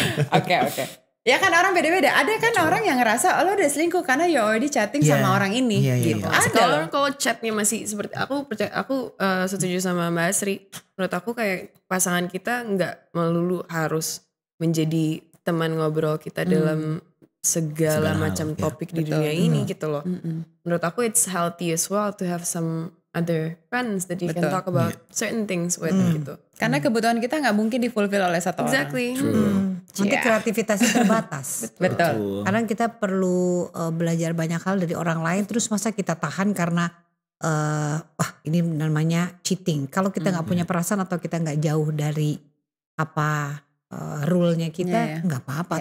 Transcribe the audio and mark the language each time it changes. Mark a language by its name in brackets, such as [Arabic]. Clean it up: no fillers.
[Indonesian] Oke. Ya kan orang beda-beda. Ada kan orang yang ngerasa lo udah selingkuh karena [English] you already chatting [Indonesian] Iya. sama orang ini Iya, iya, gitu. iya. Ada loh. kalau chatnya masih seperti aku setuju sama Mbak Asri. Menurut aku kayak pasangan kita nggak melulu harus menjadi teman ngobrol kita dalam segala Segala hal, macam ya. topik di dunia ini gitu loh. Menurut aku [English] it's healthy as well to have some other friends that you can [Indonesian] Betul. [English] talk about certain things with gitu. [Indonesian] Karena kebutuhan kita nggak mungkin di-fulfill oleh satu orang. [English] Exactly. [Indonesian] Nanti kreativitasnya terbatas. Betul. Karena kita perlu belajar banyak hal dari orang lain. Terus masa kita tahan karena ini namanya cheating. Kalau kita nggak punya perasaan atau kita nggak jauh dari apa rule-nya kita, nggak apa-apa.